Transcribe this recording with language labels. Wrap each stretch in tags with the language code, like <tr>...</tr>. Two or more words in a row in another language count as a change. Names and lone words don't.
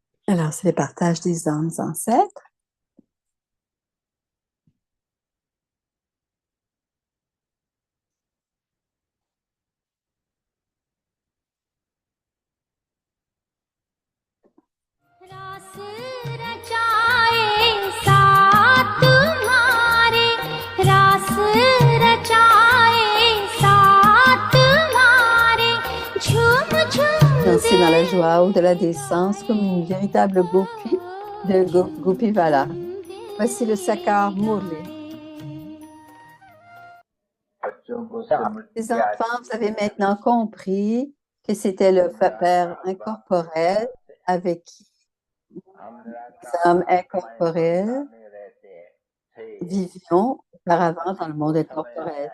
<fr>Alors, c'est le partage des âmes ancêtres.</fr> <hi>रास रचाए साथ तुम्हारे रास रचाए साथ तुम्हारे झूम झूम</hi> <fr>Danser dans la joie au-delà des sens comme une véritable gopi de Gopivala. Voici le Sakar Murli. Les enfants, vous avez maintenant compris que c'était le Père incorporel avec qui les âmes incorporelles vivions auparavant dans le monde incorporel.</fr>